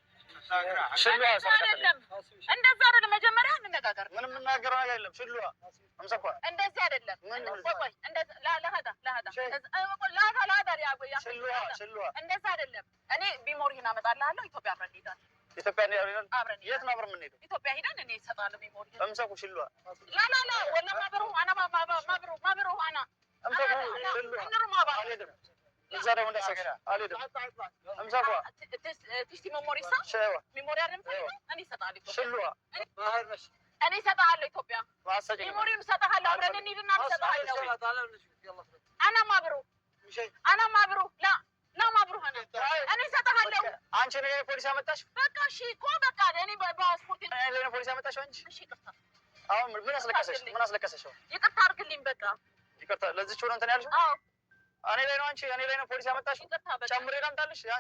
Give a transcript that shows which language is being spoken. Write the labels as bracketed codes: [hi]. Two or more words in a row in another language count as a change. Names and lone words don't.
[am] አይደለም እንደዛ አይደለም መጀመሪያ እንነጋገር ምንም የምናገረው ነገር የለም ሽሉዋ امسكوا እንደዚህ አይደለም ቆይ እንደዛ لا [ar] ሽሉዋ [am] እንደዛ አይደለም እኔ ቢሞሪህን አመጣልሃለሁ ኢትዮጵያ አብረን እንሄዳለን ኢትዮጵያ እንሄዳለን። አብረን የት ነው አብረን የምንሄደው? ኢትዮጵያ ሄደን እኔ እሰጣለሁ ሜሞሪ [ar] امسك وشلوها لا لا لا ولا ما بروح انا ما بروح انا امسك وشلوها نروح مع بعض [am] እዛ ደግሞ እንዳሰከራ አልሄድም። امسكوا [ar] تشتي ميموري صح شيوا [am] ميموري አይደለም እኔ እሰጣለሁ [ar] شلوها [am] እኔ እሰጣለሁ ኢትዮጵያ ማሰጀኝ ሜሞሪውን እሰጥሃለሁ አብረን እንሂድና እሰጥሃለሁ [ar] انا ما بروح انا ما بروح لا لا ما بروح انا [am] እኔ እሰጥሃለሁ አንቺ ነሽ ፖሊስ ያመጣሽ? በቃ እሺ እኮ በቃ እኔ በፓስፖርት እኔ ላይ ነው ፖሊስ ያመጣሽ አንቺ? እሺ ይቅርታ አሁን ምን አስለቀሰሽ? ምን አስለቀሰሽ? ይቅርታ አድርግልኝ በቃ ይቅርታ ለዚች ሆነ እንትን ያልሽው? አዎ እኔ ላይ ነው አንቺ እኔ ላይ ነው ፖሊስ ያመጣሽ? ይቅርታ በቃ ጨምሬ ላምጣልሽ? ያንሳ